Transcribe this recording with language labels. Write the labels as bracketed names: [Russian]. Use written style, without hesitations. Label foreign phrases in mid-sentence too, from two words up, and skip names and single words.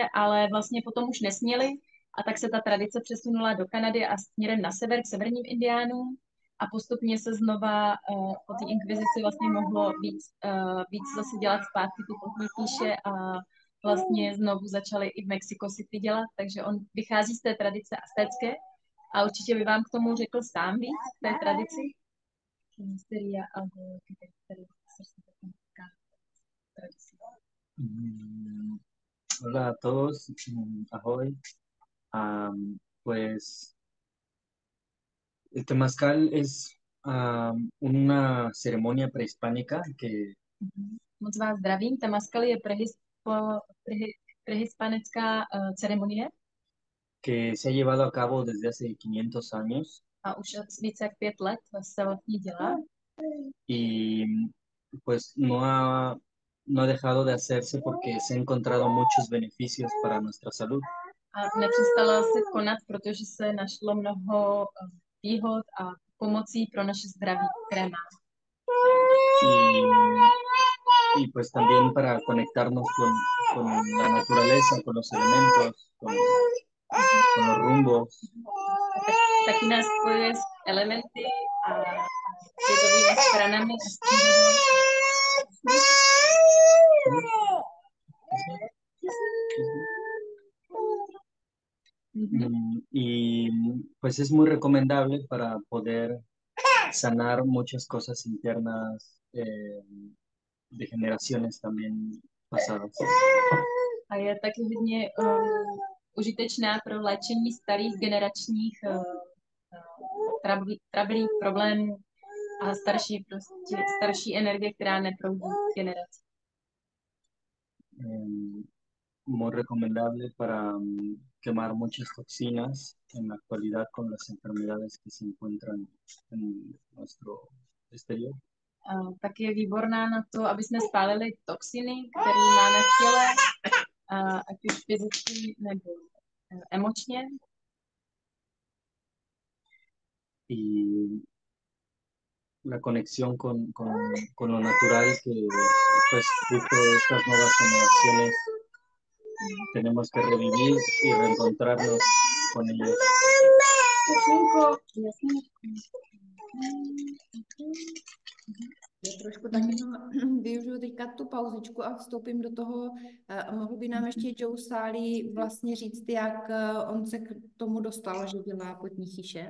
[Czech] ale vlastně potom už nesměli, a tak se ta tradice přesunula do Kanady a směrem na sever, k severním indiánům, a postupně se znova po té inkvizici vlastně mohlo víc zase dělat zpátky ty potní chyše a vlastně znovu začali i v Mexico City dělat, takže on vychází z té tradice aztécké a určitě by vám k tomu řekl sám víc, k té tradici. [Spanish] Hola a todos, ahoy. Pues el temazcal es una ceremonia prehispánica que [Czech] Moc vás zdravím. Temazcal je prehispanická ceremonie [Spanish] que se ha llevado a cabo desde hace 500 años [Czech] a už více jak 5 let se vlastně dělá [Spanish] y pues no ha dejado de hacerse porque se han encontrado muchos beneficios para nuestra salud. [Czech] a nepřestala se konat, protože se našlo mnoho výhod a pomocí pro naše zdraví, které má. [Spanish] Y pues también para conectarnos con la naturaleza, con los elementos, con los rumbos. [Czech] Taky nás spojuje s elementy a světovými stranami a [Spanish] Y pues es muy recomendable para poder sanar muchas cosas internas de generaciones también pasadas. [Czech] A je taky hodně užitečná pro léčení starých generačních trablí, problémů a starší energie, která neproudí generace. [Spanish] Muy recomendable para quemar muchas toxinas en la actualidad con las enfermedades que se encuentran en nuestro exterior. [Czech] Tak je výborná na to, aby jsme spálili toxiny, které máme v těle, ať už fyzicky nebo emočně. [Spanish] Y la conexión con lo natural que pues justo estas nuevas generaciones tenemos que revivir y reencontrarnos con ellos. [Czech] Já trošku taky využiju teďka tu pauzičku a vstoupím do toho. Mohl by nám ještě Joe Sálí vlastně říct, jak on se k tomu dostal, že dělá potní chyše?